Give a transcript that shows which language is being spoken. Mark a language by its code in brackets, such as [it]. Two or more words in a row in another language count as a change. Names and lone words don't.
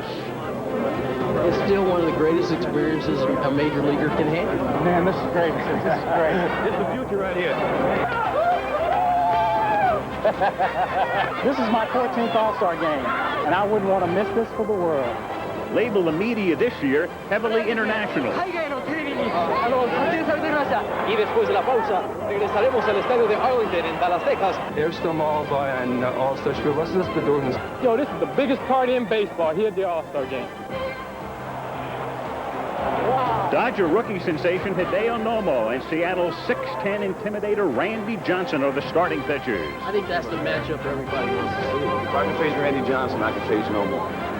[en] It's still one of the greatest experiences a major leaguer can have. Man, this is great. This is great. It's the future right here. This is my 14th All-Star game, and I wouldn't want to miss this for the world. Labeled the media this year heavily international. [es] Y después de la pausa, regresaremos al estadio de Arlington en Dallas, Texas. [de] Erst einmal bei einem All-Star-Spiel. Was ist das bedeuten? [en] Yo, this is the biggest party in baseball here at the All-Star game. Dodger rookie sensation Hideo Nomo and Seattle's 6'10 intimidator Randy Johnson are the starting pitchers. I think that's the matchup everybody wants to see. If I can face Randy Johnson, I can face no more.